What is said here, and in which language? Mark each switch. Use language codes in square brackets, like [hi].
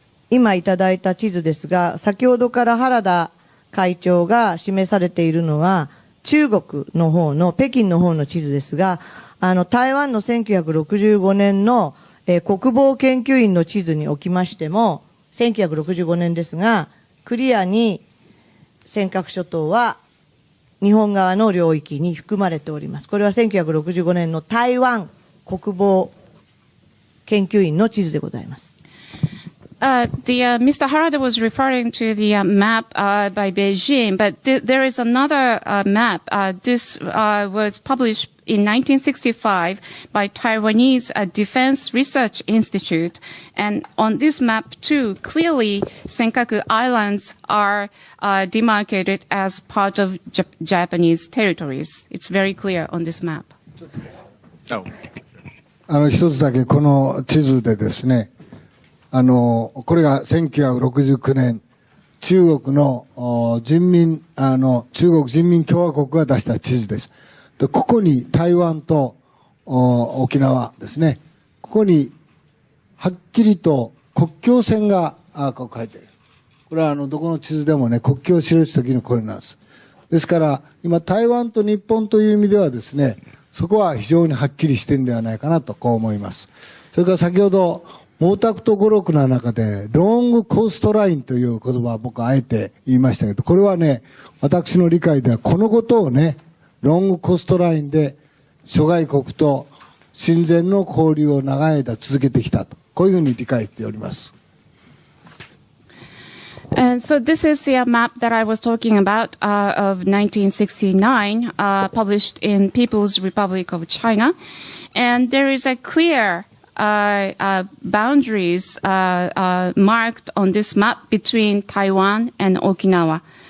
[ja] 今いただいた地図ですが、先ほどから原田会長が示されているのは、中国の方の、北京の方の地図ですが、台湾の1965年の国防研究院の地図におきましても、1965年ですが、クリアに尖閣諸島は日本側の領域に含まれております。これは1965年の台湾国防研究院の地図でございます。 [en] Mr. Harada was referring to the map by Beijing, but there is another map. This was published in 1965 by Taiwanese Defense Research Institute. And on this map, too, clearly Senkaku Islands are demarcated as part of Japanese territories. It's very clear on this map. [ja] 一つだけこの地図でですね、これが1969年、中国の中国人民共和国が出した地図です。で、ここに台湾と沖縄ですね、ここにはっきりと国境線がこう書いてある。これはどこの地図でもね、国境を記すときのこれなんです。ですから、今台湾と日本という意味ではですね、そこは非常にはっきりしてるんではないかなとこう思います。それから先ほど、毛沢東語録の中で、ロングコーストラインという言葉を僕はあえて言いましたけど、これはね、私の理解ではこのことをね、ロングコーストラインで諸外国と親善の交流を長い間続けてきたと、こういうふうに理解しております。 [en] And so this is the map that I was talking about of 1969, published in People's Republic of China. And there is a clear boundaries marked on this map between Taiwan and Okinawa.